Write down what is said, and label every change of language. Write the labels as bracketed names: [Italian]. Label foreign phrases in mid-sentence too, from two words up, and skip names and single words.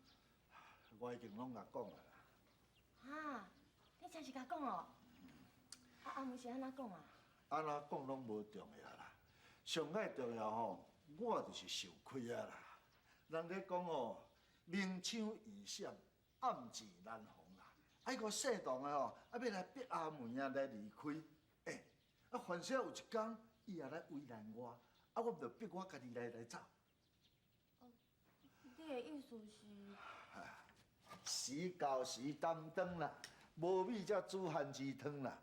[Min Nan Chinese] 我已经拢甲讲了啦。哈，你真是甲讲哦？阿妹是安怎讲啊？安怎讲拢无重要啦，上爱重要我就是受亏啊啦。人咧讲明枪易闪，暗自难防啦。啊，迄个姓唐的吼，啊要来逼阿梅啊来离开。啊，凡是有一天伊也来为难我，啊，我就逼我家己来走。你的意思是？时到时担当啦，无米才煮番薯汤啦。